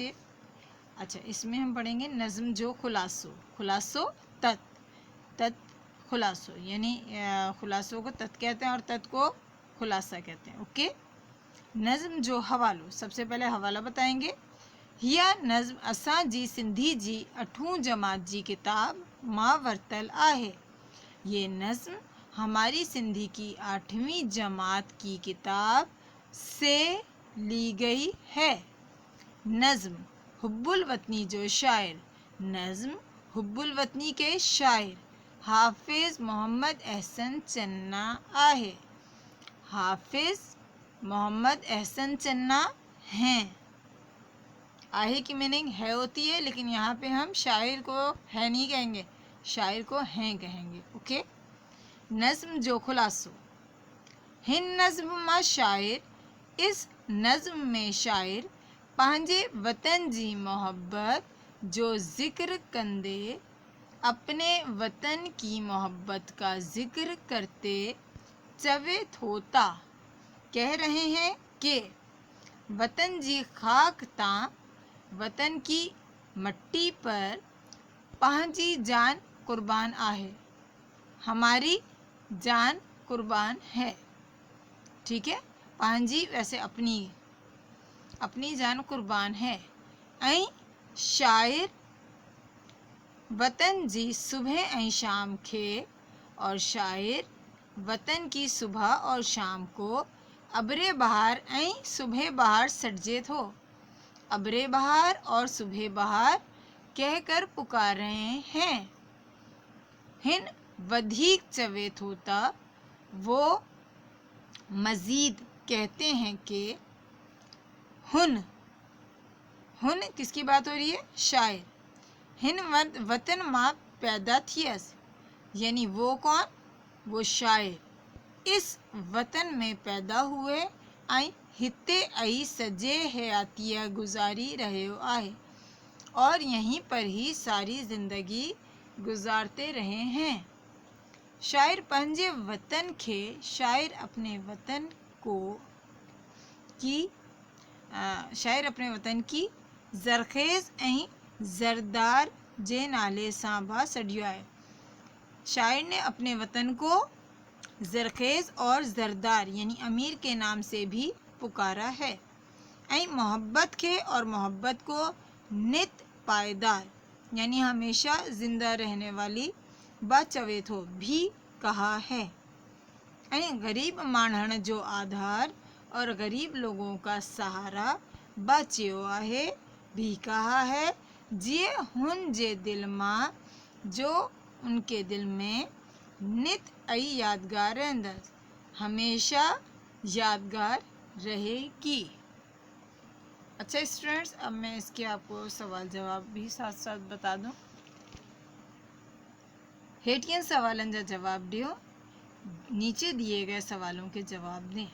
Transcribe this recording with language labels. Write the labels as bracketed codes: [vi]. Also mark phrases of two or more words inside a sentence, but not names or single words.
[ur] اچھا، اس میں ہم پڑھیں گے [sd] नज़्म जो खुलासो खुलासो तत खुलासो, [ur] یعنی خلاصو کو تت کہتے ہیں اور تت کو خلاصہ کہتے ہیں. اوکے, [sd] नज़्म जो हवालो, [ur] سب سے پہلے حوالہ بتائیں گے. [sd] हिया नज़्म असां जी सिंधी जी 8वीं जमात जी किताब मां वरतल आहे। [ur] یہ نظم ہماری سندھی کی 8ویں جماعت کی کتاب سے لی گئی ہے. [sd] नज़्म हुब्बुल वतनी जो शायर, [ur] نظم حب الوطنی کے شاعر [sd] हाफिज़ मोहम्मद एहसन चन्ना आहे। [ur] حافظ محمد احسن چنا ہیں. آہے کی میننگ ہے ہوتی ہے، لیکن یہاں پہ ہم شاعر کو ہے نہیں کہیں گے، شاعر کو ہیں کہیں گے. [sd] ओके, नज़्म जो खुलासो। हिन नज़्म मां शायर, [ur] اس نظم میں شاعر [sd] पंहिंजे वतन जी मोहब्बत जो ज़िक्र कंदे, [ur] اپنے وطن کی محبت کا ذکر کرتے [sd] चवे थोता, [ur] کہہ رہے ہیں کہ [sd] वतन जी खाक तां, [ur] وطن کی مٹی پر [sd] पंहिंजी जान कुर्बान आहे, [ur] ہماری جان قربان ہے. ٹھیک ہے، پنہنجی ویسے اپنی جان قربان ہے. [sd] ऐं शायर वतन जी सुबह ऐं शाम खे, [ur] اور شاعر وطن کی صبح اور شام کو [sd] अबरे बहार ऐं सुबह बहार सटजे थो, [ur] ابرِ بہار اور صبحِ بہار کہہ کر پکار رہے ہیں. [sd] हिन वधीक चवे थोता, [ur] وہ مزید کہتے ہیں کہ ہن کس کی بات ہو رہی ہے؟ شاعر. [sd] हिन वतन मां पैदा थियस, [ur] یعنی وہ کون? وہ شاعر اس وطن میں پیدا ہوئے [sd] ऐं हिते आई सजे हयातिया गुजारी रहियो आहे, [ur] اور یہیں پر ہی ساری زندگی گزارتے رہے ہیں. [sd] शायर पंहिंजे वतन खे, [ur] شاعر اپنے وطن کو شاعر اپنے وطن کی [sd] ज़रख़ेज़ ऐं ज़रदार जे नाले सां बि सॾियो आहे। [ur] شاعر نے اپنے وطن کو زرخیز اور زردار یعنی امیر کے نام سے بھی پکارا ہے. [sd] ऐं मोहब्बत खे [ur] اور محبت کو نت پائیدار یعنی ہمیشہ زندہ رہنے والی [sd] बा चवे थो [ur] بھی کہا ہے. [sd] ऐं गरीब माण्हुनि जो आधार [ur] اور غریب لوگوں کا سہارا [sd] बा चयो आहे, [ur] بھی کہا ہے. [sd] जिए हुन जे दिल मां, [ur] جو ان کے دل میں [sd] नित आई यादगार रहंदसि, [ur] ہمیشہ یادگار رہے گی. اچھا اسٹوڈنٹس، اب میں اس کے آپ کو سوال جواب بھی ساتھ ساتھ بتا دوں. [sd] हेठियन सवालन जा जवाब दियो, [ur] نیچے دیے گئے سوالوں کے جواب دیں.